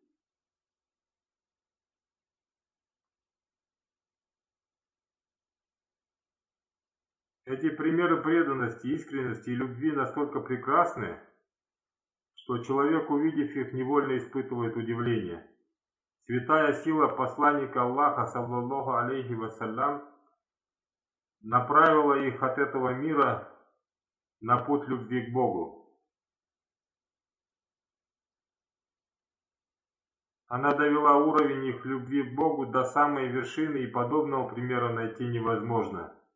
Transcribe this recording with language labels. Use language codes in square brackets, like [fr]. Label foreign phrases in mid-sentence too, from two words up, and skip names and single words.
[ru] Эти примеры преданности, искренности и любви настолько прекрасны, что человек, увидев их, невольно испытывает удивление. Святая сила посланника Аллаха, [ar] صلى الله عليه وسلم, [ru] направила их от этого мира на путь любви к Богу. Она довела уровень их любви к Богу до самой вершины, и подобного примера найти невозможно.